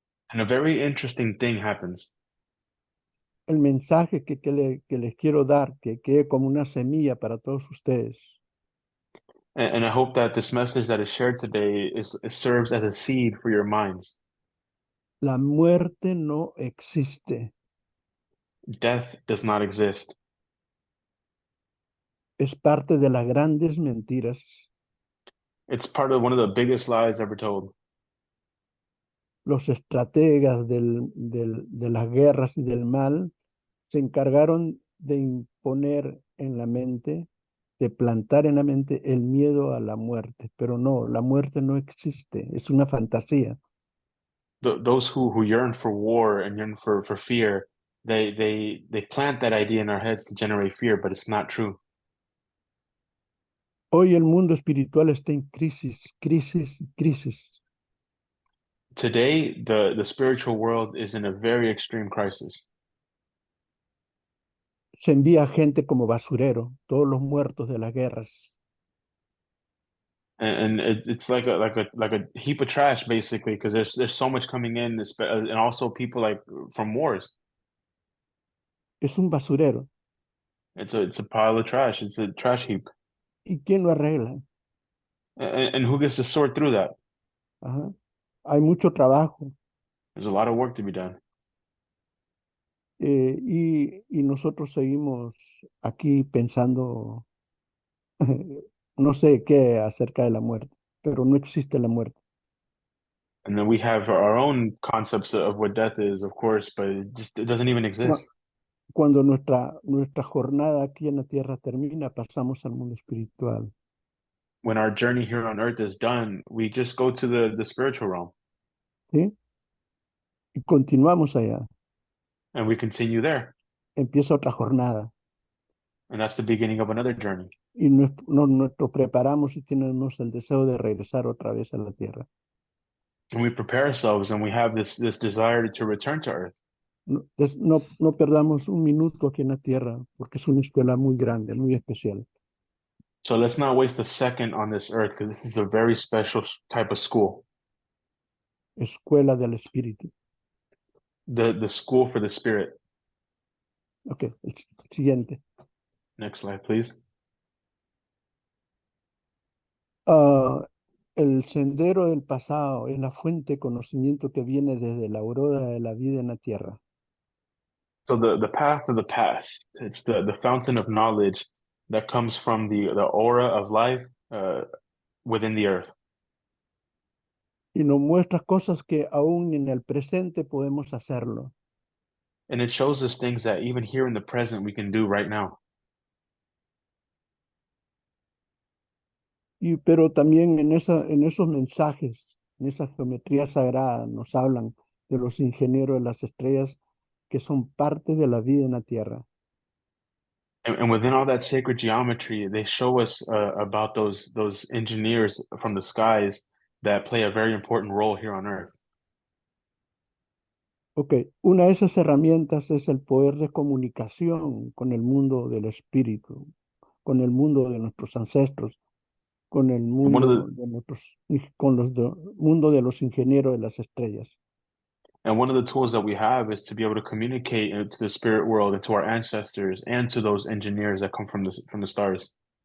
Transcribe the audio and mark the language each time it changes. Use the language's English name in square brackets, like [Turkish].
[English] And a very interesting thing happens. [Spanish] El mensaje que les quiero dar, que quede como una semilla para todos ustedes. [English] And I hope that this message that is shared today it serves as a seed for your minds. [Spanish] La muerte no existe. [English] Death does not exist. [Spanish] Es parte de las grandes mentiras. [English] It's part of one of the biggest lies ever told. [Spanish] Los estrategas de las guerras y del mal se encargaron de imponer en la mente, de plantar en la mente el miedo a la muerte. Pero no, la muerte no existe, es una fantasía. [English] Those who yearn for war and yearn for fear, they plant that idea in our heads to generate fear, but it's not true. [Spanish] Hoy el mundo espiritual está en crisis, crisis, crisis. [English] Today, the spiritual world is in a very extreme crisis. [Spanish] Se envía gente como basurero, todos los muertos de las guerras. [English] And it's like a heap of trash basically because there's so much coming in and also people like from wars. [Spanish] Es un basurero. [English] It's a pile of trash. It's a trash heap. [Spanish] ¿Y quién lo arregla? [English] And who gets to sort through that? [Spanish] Ajá. Hay mucho trabajo [English] There's a lot of work to be done. [Spanish] y nosotros seguimos aquí pensando, no sé qué acerca de la muerte, pero no existe la muerte. [English] And then we have our own concepts of what death is, of course, but it doesn't even Cu- exist. [Spanish] Cuando nuestra jornada aquí en la tierra termina, pasamos al mundo espiritual, [English] When our journey here on earth is done, we just go to the spiritual realm [Spanish] ¿sí? Y continuamos allá. [English] and we continue there. [Spanish] Empieza otra jornada [English] And that's the beginning of another journey. [Spanish] y nos preparamos y tenemos el deseo de regresar otra vez a la tierra. [English] And we prepare ourselves and we have this desire to return to earth. [Spanish] No perdamos un minuto aquí en la tierra porque es una escuela muy grande, muy especial. [English] So let's not waste a second on this earth because this is a very special type of school. [Spanish] Escuela del Espíritu. [English] The school for the spirit. [Spanish] Ok, el siguiente. [English] Next slide, please. [Spanish] Ah, el sendero del pasado es la fuente de conocimiento que viene desde la aurora de la vida en la tierra. [English] So the path of the past, it's the fountain of knowledge that comes from the aura of life within the earth. [Spanish] Y nos muestra cosas que aún en el presente podemos hacerlo. [English] And it shows us things that even here in the present we can do right now. [Spanish] Pero también en esos mensajes, en esa geometría sagrada, nos hablan de los ingenieros de las estrellas que son parte de la vida en la tierra. [English] And within all that sacred geometry, they show us about those engineers from the skies that play a very important role here on earth. [Spanish] Ok, una de esas herramientas es el poder de comunicación con el mundo del espíritu, con el mundo de nuestros ancestros, con el [English] And one of [Spanish] mundo [English] the [Spanish] de mundo de los ingenieros de las estrellas. [English] and one of the tools that we have is to be able to communicate into the spirit world and to our ancestors and to those engineers that come from the stars.